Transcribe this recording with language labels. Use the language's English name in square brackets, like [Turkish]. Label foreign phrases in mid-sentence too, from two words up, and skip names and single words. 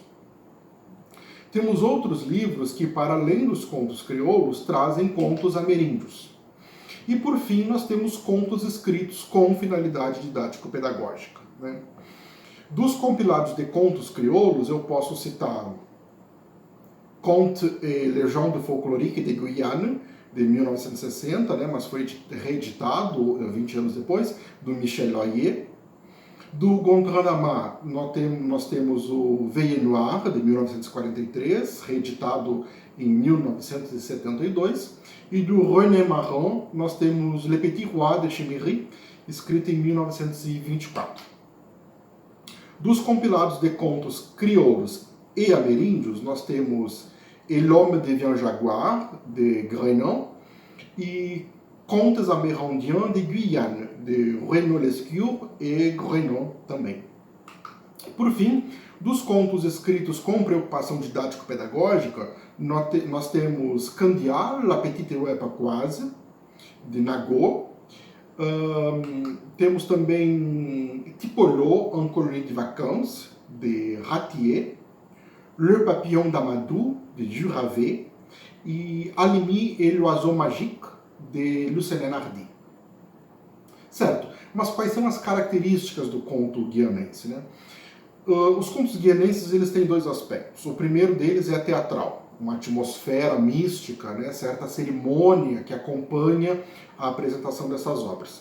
[Portuguese] Temos outros livros que, para além dos contos crioulos, trazem contos ameríndios. E, por fim, nós temos contos escritos com finalidade didático-pedagógica. Dos compilados de contos crioulos, eu posso citar Contes et légendes folkloriques de Guyane, de 1960, né, mas foi reeditado 20 anos depois, do Michel Loyer. Do Gondranama, nós temos o Veille Noir, de 1943, reeditado em 1972. E do René Marron, nós temos Le Petit Roi de Chiméry, escrito em 1924. Dos compilados de contos crioulos e ameríndios, nós temos Et l'homme devient jaguar, de Grenon, e Contes amérindiens de Guyane, de Renaud Lescure e Grenon também. Por fim, dos contos escritos com preocupação didático-pedagógica, nós temos Candial, La Petite Rouet Pacoise, de Nagot. Temos também Tipolo, En colonie de vacances, de Ratier. Le Papillon d'Amadou, de Duravet. E Alimi et l'Oiseau Magique, de Lucien Hardy. Certo, mas quais são as características do conto guianense, né? Os contos guianenses, eles têm dois aspectos. O primeiro deles é teatral, uma atmosfera mística, né? Certa cerimônia que acompanha a apresentação dessas obras.